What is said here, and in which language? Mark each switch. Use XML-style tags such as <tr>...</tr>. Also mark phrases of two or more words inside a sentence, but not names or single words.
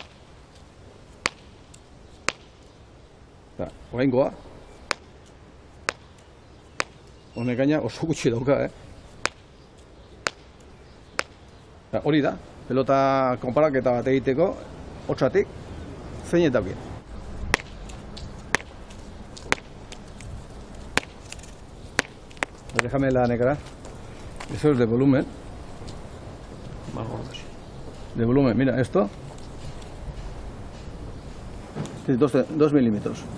<eu>Oraingoa. Honek gaina oso gutxi dauka, Hori da, pelota konparaketa bat egiteko, hotsatik, zein eta bien.</eu> <es>Déjame la negra. Eso es de volumen. Más gordos. De volumen, mira, esto. Es 2 milímetros.</es>